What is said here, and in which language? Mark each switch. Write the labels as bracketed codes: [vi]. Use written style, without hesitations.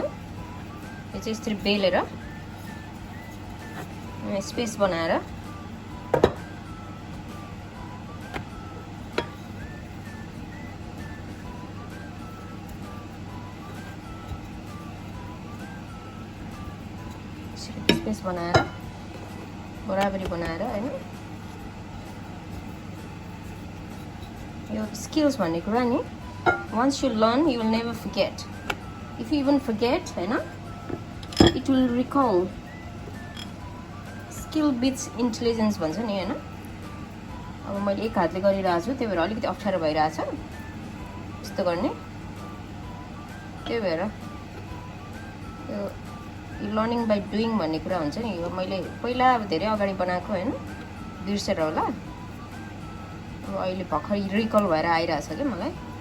[ne] यो चाहिँ यसरी बेलेर स्पेस बनाएर स्पेस बनाएर बराबरी बनाएर हैन। यो स्किल्स भन्ने कुरा नि, [en] once you learn you will never forget. If you even forget, [ne] हैन, [en] it will recall. Skill beats intelligence [ne] भन्छ नि हैन। अब मैले एक हातले गरिरहेको छु, त्यही भएर अलिकति अप्ठ्यारो भइरहेछ यस्तो गर्ने। त्यही भएर यो लर्निङ बाई डुइङ भन्ने कुरा हुन्छ नि। यो मैले पहिला अब धेरै अगाडि बनाएको हैन, बिर्सेर होला। अब अहिले भर्खर रिकल भएर आइरहेछ के मलाई।